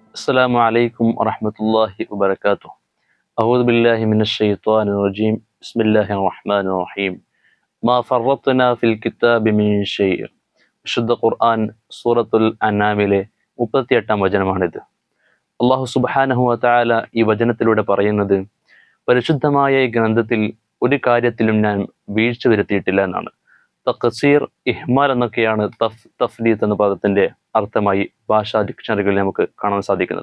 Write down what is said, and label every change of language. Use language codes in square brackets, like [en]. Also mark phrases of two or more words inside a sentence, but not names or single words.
[ar] السلام عليكم ورحمة الله وبركاته. أعوذ بالله من الشيطان الرجيم. بسم الله الرحمن الرحيم. ما فرطنا في الكتاب من شيء. [ml] വിശുദ്ധ ഖുർആൻ സൂറത്തുൽ അൻആമിലെ 38-ാം വചനമാണിത്. [ar] الله سبحانه وتعالى [ml] ഈ വചനത്തിലൂടെ പറയുന്നത്, പരിശുദ്ധമായ ഈ ഗ്രന്ഥത്തിൽ ഒരു കാര്യത്തിലും ഞാൻ വീഴ്ച വരുത്തിയിട്ടില്ല എന്നാണ്. തഖ്സീർ, ഇഹ്മാൽ എന്നൊക്കെയാണ് തഫ്രീത്ത് എന്ന പദത്തിന്റെ അർത്ഥമായി ഭാഷാ ഡിക്ഷണറികളിൽ നമുക്ക് കാണാൻ സാധിക്കുന്നത്.